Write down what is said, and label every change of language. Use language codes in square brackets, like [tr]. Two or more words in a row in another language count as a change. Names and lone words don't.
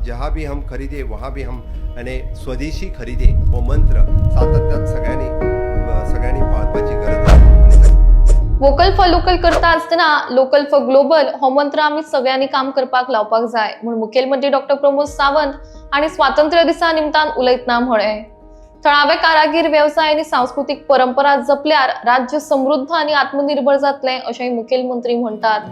[hi] जहाँ भी हम खरीदे वहाँ भी हम [kok] आणि स्वदेशी खरीदे हो मंत्र सातत्यात सगळ्यांनी पाळपाची गरज आहे. [en] vocal for local [kok] करता असताना [en] local for global [kok] हो मंत्र आम्ही सगळ्यांनी काम करपाक लावपाक जाय म्हणून मुखेलमंत्री डॉक्टर प्रमोद सावंत आणि स्वातंत्र्य दिसा निमतान उलयतना म्हळे. थळावे कारागीर व्यवसाय आणि सांस्कृतिक परंपरा जपल्यार राज्य समृद्ध आणि आत्मनिर्भर जातले अशेंय मुखेलमंत्री म्हणतात.